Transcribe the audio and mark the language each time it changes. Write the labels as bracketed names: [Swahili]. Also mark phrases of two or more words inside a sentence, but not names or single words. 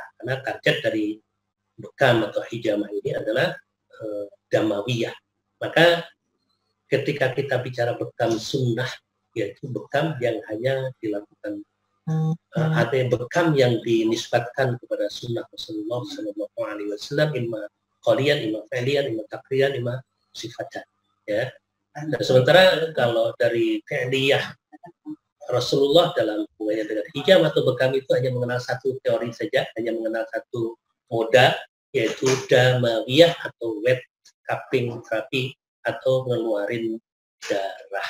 [Indonesian] Karena target dari bekam atau hijamah ini adalah damawiyah. Maka ketika kita bicara bekam sunnah, yaitu bekam yang hanya dilakukan ada bekam yang dinisbatkan kepada sunnah Rasulullah [Arabic] صلى الله عليه وسلم, إما قوليا إما فعليا إما تقريريا إما صفة. [Indonesian] Ya. Nah, sementara kalau dari fi'liyah Rasulullah dalam hubungannya dengan hijab atau bekam itu hanya mengenal satu teori saja, hanya mengenal satu moda, yaitu damawiyah atau [English] wet cupping [Indonesian] terapi atau ngeluarin darah.